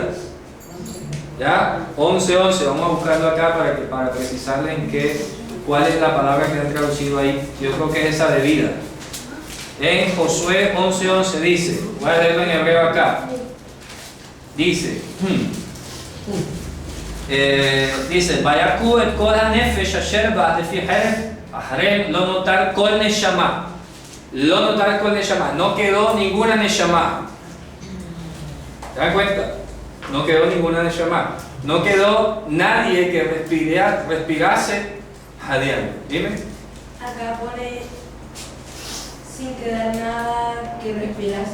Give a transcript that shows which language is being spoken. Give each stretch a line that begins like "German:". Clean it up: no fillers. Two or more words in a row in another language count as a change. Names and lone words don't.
Spanish: ¿Ya? 11:11, vamos a buscarlo acá para precisarle cuál es la palabra que han traducido ahí. Yo creo que es esa de vida. En Josué 11:11 dice, voy a leerlo en hebreo acá. Dice,
Hebrew: ויכו את כל הנפש אשר בה לפי חרב החרם לא נותר כל נשמה. לא נותר כל נשמה.
Spanish: No quedó ninguna neshama. ¿Se dan cuenta? No quedó ninguna neshama. No quedó nadie que respirase jadeando. Dime. Acá pone sin quedar nada que respirase.